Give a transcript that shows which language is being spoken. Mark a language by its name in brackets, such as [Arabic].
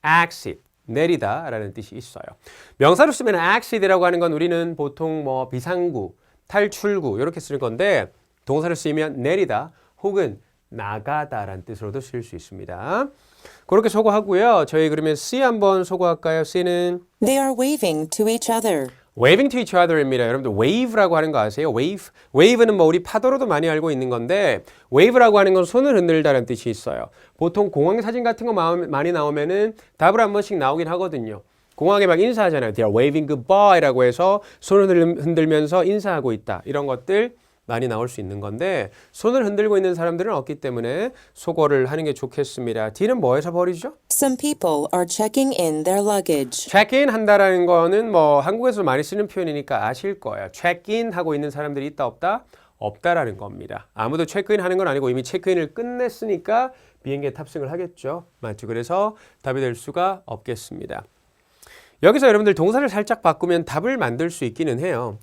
[Korean] exit, 내리다라는 뜻이 있어요. 명사로 쓰면 exit이라고 하는 건 우리는 보통 뭐 비상구, 탈출구 이렇게 쓰는 건데 동사로 쓰이면 내리다 혹은 나가다라는 뜻으로도 쓸 수 있습니다. 그렇게 소거하고요. 저희 그러면 C 한번 소거할까요? C는 [English] They are waving to each other. [Korean] waving to each other입니다. 여러분들 wave라고 하는 거 아세요? wave. wave는 뭐 우리 파도로도 많이 알고 있는 건데 wave라고 하는 건 손을 흔들다라는 뜻이 있어요. 보통 공항 사진 같은 거 많이 나오면은 답을 한 번씩 나오긴 하거든요. 공항에 막 인사하잖아요. [English] They are waving goodbye [Korean] 라고 해서 손을 흔들면서 인사하고 있다. 이런 것들 많이 나올 수 있는 건데 손을 흔들고 있는 사람들은 없기 때문에 소거를 하는 게 좋겠습니다. D는 뭐에서 버리죠? Some people are checking in their luggage. 체크인 한다라는 거는 뭐 한국에서 많이 쓰는 표현이니까 아실 거예요. 체크인 하고 있는 사람들이 있다 없다? 없다라는 겁니다. 아무도 체크인 하는 건 아니고 이미 체크인을 끝냈으니까 비행기에 탑승을 하겠죠. 맞죠? 그래서 답이 될 수가 없겠습니다. 여기서 여러분들 동사를 살짝 바꾸면 답을 만들 수 있기는 해요.